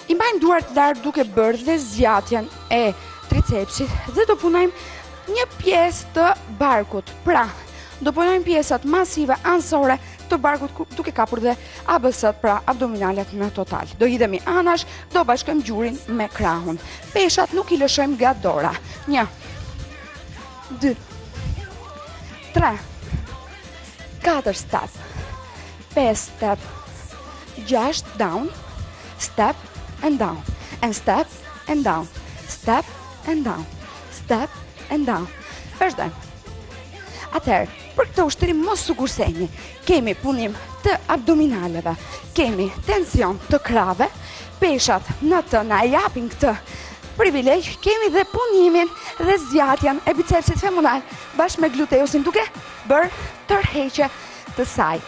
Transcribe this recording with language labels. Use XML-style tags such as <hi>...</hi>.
<sq>I mbajmë duart lart duke bërë dhe zgjatjen e tricepsit dhe do punojmë një pjesë të barkut. Pra, do punojmë pjesët masive anësore të barkut duke kapur dhe ABS-t, pra abdominalet në total. Do hidhemi anash, do bashkojmë gjurin me krahun. Peshat nuk i lëshojmë nga dora.</sq> <en>1, 2, 3, 4 step, 5 step, 6 down, step and down, and step and down, step and down, step and down.</en> <sq>Vazhdojmë. Atëherë, për këtë ushtrim mos u kurseni. Kemi punim të abdominaleve, kemi tension të krave, peshat në të na japin këtë privilegj, kemi dhe punimin dhe zgjatjen e bicepsit femoral bashkë me gluteusin duke bërë tërheqje të saj.</sq>